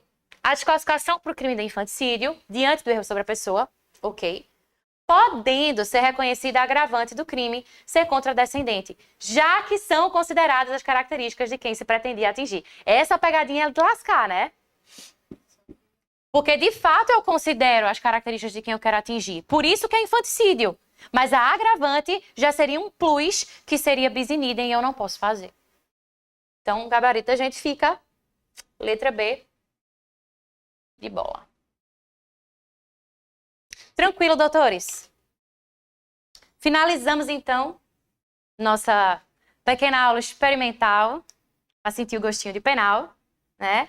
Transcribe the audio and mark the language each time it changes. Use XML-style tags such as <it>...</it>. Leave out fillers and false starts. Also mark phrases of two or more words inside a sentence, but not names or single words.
<pt>A desclassificação para o crime de infanticídio, diante do erro sobre a pessoa, ok, podendo ser reconhecida a agravante do crime ser contra a descendente, já que são consideradas as características de quem se pretendia atingir. Essa pegadinha é de lascar, né? Porque, de fato, eu considero as características de quem eu quero atingir. Por isso que é infanticídio. Mas a agravante já seria um plus que seria</pt> <la>bis in idem</la> <pt>e eu não posso fazer. Então, gabarito, a gente fica letra B de bola. Tranquilo, doutores? Finalizamos, então, nossa pequena aula experimental para sentir o gostinho de penal, né?</pt>